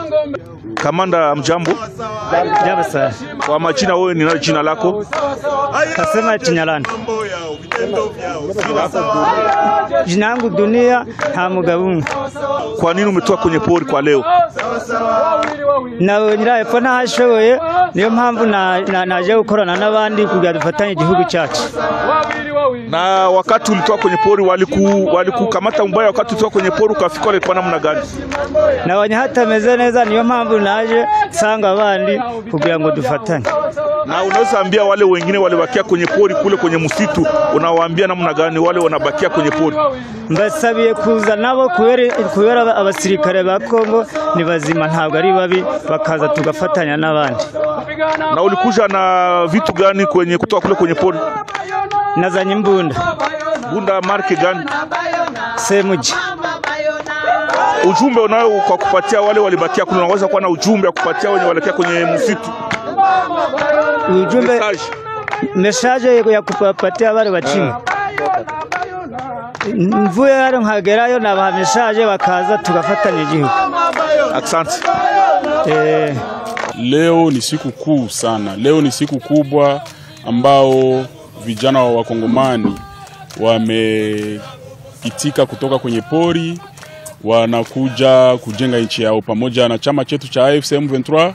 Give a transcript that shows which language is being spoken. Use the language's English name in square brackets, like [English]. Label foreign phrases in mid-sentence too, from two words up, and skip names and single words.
[Swahili] Kamanda, mjambo. Jambo sana. Kwa majina wewe ni nani jina lako? Kasema Chinyalani. Jina langu Dunia Hamugabungu. Kwa nini umetoka kwenye pori kwa leo? [Kinyarwanda] Na nyiraepfo ntashoboye, niyo mpamvu naje gukorana n'abandi kugira dufatanye igihugu cyacu. [Swahili] Na wakati ulitoka kwenye pori walikukamata mbaya, wakati ulitoka kwenye pori ukafika ile kwa namna gani? [Kinyarwanda] Na wanyahatameze neza, niyo mpamvu naje sanga abandi kugira ngo dufatanye. [Swahili] Na unaweza ambia wale wengine walibakia kwenye pori kule kwenye msitu, unawaambia namna gani wale wanabakia kwenye pori? [Kinyarwanda] Mbasabiye kuza nabo kubera abasirikare ba Kongo ni bazima, ntabwo ari babi, bakaza tugafatanya n'abandi. [Swahili] Na ulikuja na vitu gani kutoka kule kwenye pori? [Kinyarwanda] Nazanye mbunda. [Swahili] Bunda marke gani? Semuji. Ujumbe unao kwa kupatia wale walibakia kule, unaweza kuwa na ujumbe wa kupatia wenye walibakia kwenye msitu? Ujumbe message ya kupatia wale wachini. [Kinyarwanda] Mvuye hano nkagerayo na message bakaza tugafatanya igihugu. [Swahili] Asante. Leo ni siku kuu sana. Leo ni siku kubwa ambao vijana wa Wakongomani wameitika kutoka kwenye pori, wanakuja kujenga nchi yao pamoja na chama chetu cha AFC/M23.